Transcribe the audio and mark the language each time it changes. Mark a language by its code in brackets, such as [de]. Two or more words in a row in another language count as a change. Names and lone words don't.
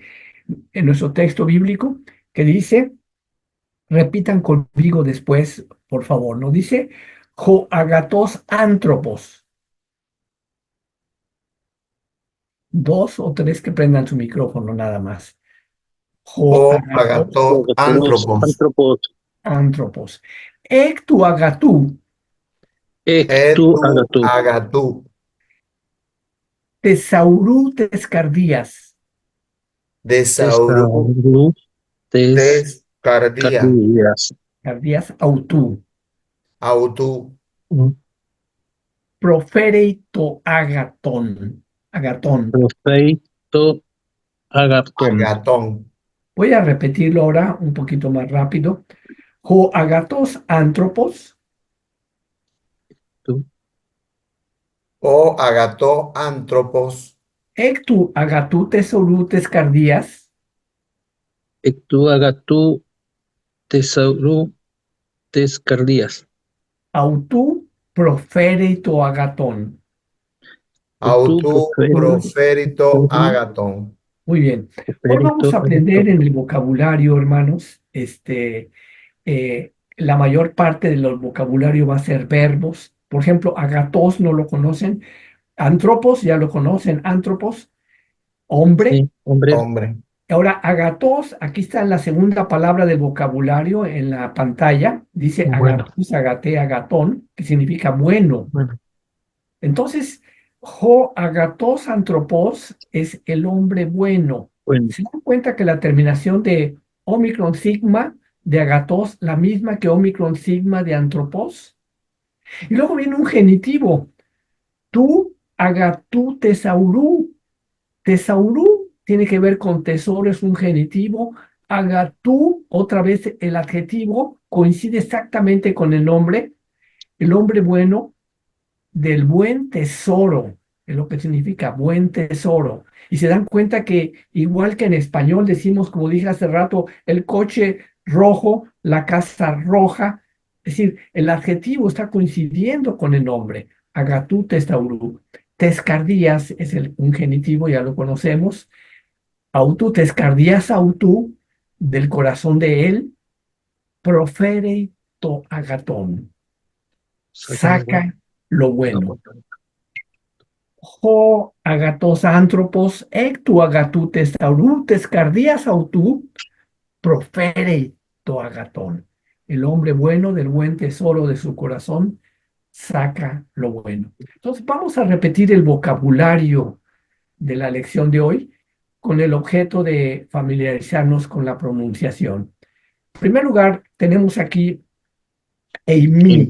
[es] En nuestro texto bíblico que dice, repitan conmigo después, por favor, ¿no? Dice, [el] ὁ ἀγαθὸς ἄνθρωπος. [es] Dos o tres que prendan su micrófono nada más. [el] O Joagatos agato Los antropos. antropos, ἄνθρωπος. ἐκ τοῦ ἀγαθοῦ, ectu, Etu agatu, agatu. θησαυροῦ τῆς καρδίας, Desauru tesaurú, descardía. tescardías, καρδίας αὐτοῦ, Autu προφέρει τὸ ἀγαθόν, ἀγαθόν. προφέρει τὸ, ἀγαθόν, agatón. [es] Voy a repetirlo ahora un poquito más rápido. [el] ὁ ἀγαθὸς ἄνθρωπος, tu, ὁ ἀγαθὸς ἄνθρωπος. ἐκ τοῦ ἀγαθοῦ θησαυροῦ τῆς καρδίας, ἐκ τοῦ, ἀγαθοῦ, θησαυροῦ, τῆς καρδίας, αὐτοῦ προφέρει τὸ ἀγαθόν. autu, Autu proferi, proferito proferi, agaton. [es] Muy bien. Hoy [el] proferito, [es] vamos a aprender [el] agaton. [es] en el vocabulario, hermanos, la mayor parte del vocabulario va a ser verbos. Por ejemplo, agatos no lo conocen. Antropos, ya lo conocen, antropos, hombre. Sí, hombre. Hombre. Ahora, agatos, aquí está la segunda palabra del vocabulario en la pantalla. Dice Bueno. [el] ἀγαθός, ἀγαθή, ἀγαθόν, [es] que significa bueno. Bueno. Entonces, [el] ὁ ἀγαθὸς ἄνθρωπος [es] es el hombre bueno. Bueno, ¿Se dan cuenta que la terminación de Omicron sigma de agatos, la misma que Omicron sigma de antropos? Y luego viene un genitivo. [el] Tú, ἀγαθοῦ, θησαυροῦ. [es] Tesaurú tiene que ver con tesoro, es un genitivo. Agatú, otra vez el adjetivo, coincide exactamente con el hombre bueno del buen tesoro, es lo que significa buen tesoro. Y se dan cuenta que igual que en español decimos, como dije hace rato, el coche rojo, la casa roja, es decir, el adjetivo está coincidiendo con el nombre. [el] ἀγαθοῦ θησαυροῦ. [es] Tescardías es un genitivo, ya lo conocemos. [el] αὐτοῦ, τῆς καρδίας αὐτοῦ, [es] del corazón de él, [el] προφέρει τὸ ἀγαθόν. [es] Saca lo bueno. [el] ὁ ἀγαθὸς ἄνθρωπος, ἐκ τοῦ ἀγαθοῦ θησαυροῦ, τῆς καρδίας αὐτοῦ, προφέρει τὸ ἀγαθόν. [es] El hombre bueno del buen tesoro de su corazón saca lo bueno. Entonces vamos a repetir el vocabulario de la lección de hoy con el objeto de familiarizarnos con la pronunciación. En primer lugar, tenemos aquí eimi.